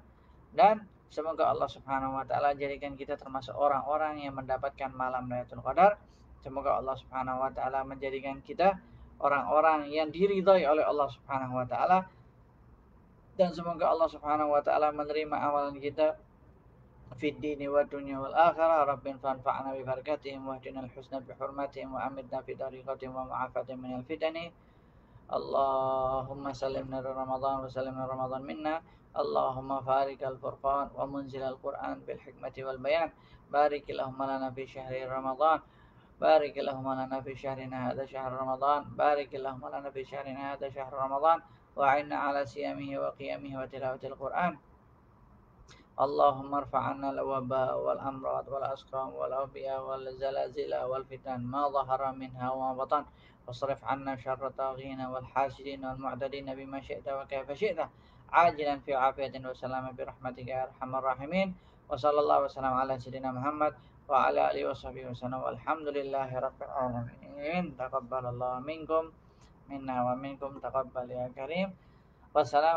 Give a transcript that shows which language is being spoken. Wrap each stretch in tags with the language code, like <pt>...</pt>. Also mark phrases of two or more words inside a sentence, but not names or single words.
<ms>Dan semoga Allah</ms> <ar>سبحانه وتعالى</ar> <ms>jadikan kita termasuk orang-orang yang mendapatkan malam Lailatul Qadar. Semoga Allah</ms> <ar>سبحانه وتعالى</ar> <ms>menjadikan kita orang-orang yang diridhai oleh Allah</ms> <ar>سبحانه وتعالى,</ar> <ms>dan semoga Allah</ms> <ar>سبحانه وتعالى</ar> <ms>menerima amalan kita</ms> <ar>في الدين والدنيا والآخرة. ربنا فانفعنا ببركاتهم واهدنا الحسنى بحرمتهم وأمتنا في طريقتهم ومعافاتهم من الفتن. اللهم سلمنا رمضان وسلمنا رمضان منا. اللهم فارق الفرقان ومنزل القرآن بالحكمة والبيان. بارك اللهم لنا في شهر رمضان. بارك اللهم لنا في شهرنا هذا شهر رمضان. بارك اللهم لنا في شهرنا هذا شهر رمضان. وأعنا على صيامه وقيامه وتلاوة القرآن. اللهم ارفع عنا الوباء والأمراض والأسقام والأوبئة والزلازل والفتن ما ظهر منها وبطن. واصرف عنا شر الطاغين والحاسدين والمعتدين بما شئت وكيف شئت عاجلا في عافية وسلامة برحمتك يا أرحم الراحمين. وصلى الله وسلم على سيدنا محمد وعلى آله وصحبه وسلم والحمد لله رب العالمين. تقبل الله منكم منا ومنكم تقبل يا كريم.</ar>